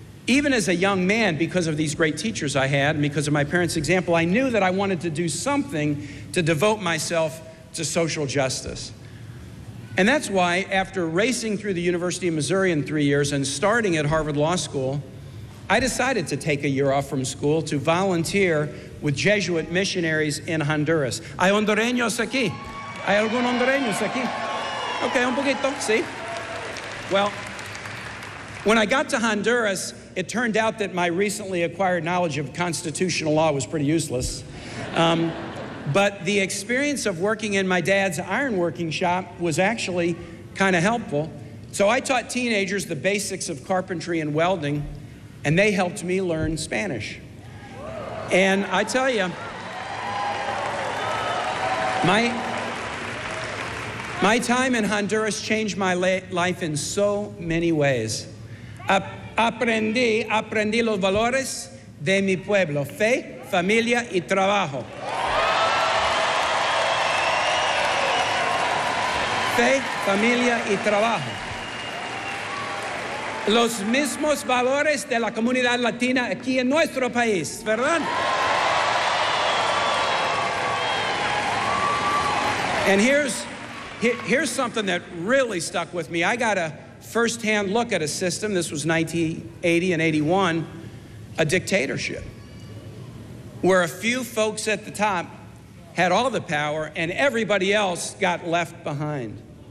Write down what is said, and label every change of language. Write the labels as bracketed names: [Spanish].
[English] Even as a young man, because of these great teachers I had, and because of my parents' example, I knew that I wanted to do something to devote myself to social justice. And that's why, after racing through the University of Missouri in 3 years and starting at Harvard Law School, I decided to take a year off from school to volunteer with Jesuit missionaries in Honduras. [Spanish] ¿Hay hondureños aquí? ¿Hay algún hondureños aquí? Okay, un poquito, sí. [English] Well, when I got to Honduras, it turned out that my recently acquired knowledge of constitutional law was pretty useless. But the experience of working in my dad's ironworking shop was actually kind of helpful. So I taught teenagers the basics of carpentry and welding, and they helped me learn Spanish. And I tell you, my time in Honduras changed my life in so many ways. [Spanish] Aprendí los valores de mi pueblo, fe, familia y trabajo. Fe, familia y trabajo. Los mismos valores de la comunidad latina aquí en nuestro país, ¿verdad? [English] And here's something that really stuck with me. I got a first-hand look at a system, this was 1980 and 81, a dictatorship, where a few folks at the top had all the power and everybody else got left behind.